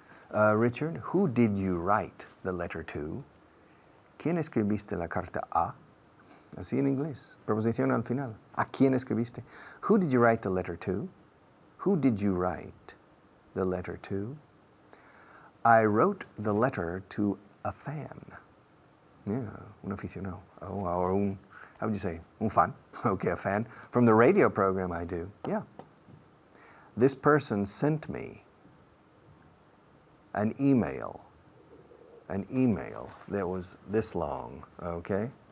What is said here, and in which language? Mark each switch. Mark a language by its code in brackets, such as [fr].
[en] Richard, who did you write the letter to? [es] ¿Quién escribiste la carta a? Así en inglés, preposición al final. ¿A quién escribiste? [en] Who did you write the letter to? Who did you write the letter to? I wrote the letter to a fan. Yeah, [es] un aficionado. [en] Oh, or un, how would you say? Un fan. Okay, a fan. From the radio program I do. Yeah. This person sent me an email that was this long, okay?